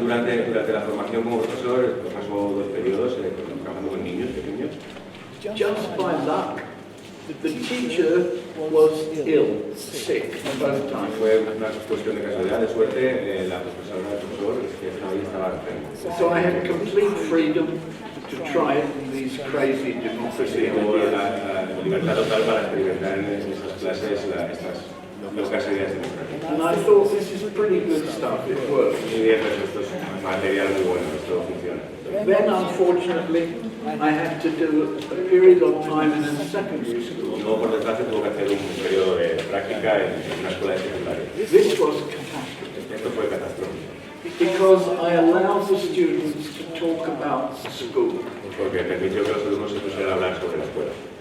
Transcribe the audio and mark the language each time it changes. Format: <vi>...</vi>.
<es>Durante la formación como profesor, pasó 2 periodos trabajando con niños pequeños.</es> <en>just by luck, the teacher was ill, sick both times.</en> <es>Fue una cuestión de casualidad, de suerte, la profesora, el profesor, que estaba enfermo.</es> <en>So I had complete freedom to try these crazy democracy</en> <es>Tuvo</es> <en>ideas.</en> <es>la libertad total para experimentar en esas clases estas locas ideas democráticas.</es> <en>And I thought, this is pretty good stuff, it works.</en> <es>Y dije, pues esto es material muy bueno, esto funciona.</es> <en>Then, unfortunately, I had to do a period of time in a secondary school.</en> <es>Y luego, por desgracia, tuvo que hacer un periodo de práctica en una escuela de secundaria.</es> <en>This was catastrophic</en> <es>Esto fue catastrófico,</es> <en>because I allowed the students to talk about school.</en> <es>porque permitió que los alumnos se pusieran a hablar sobre la escuela.</es>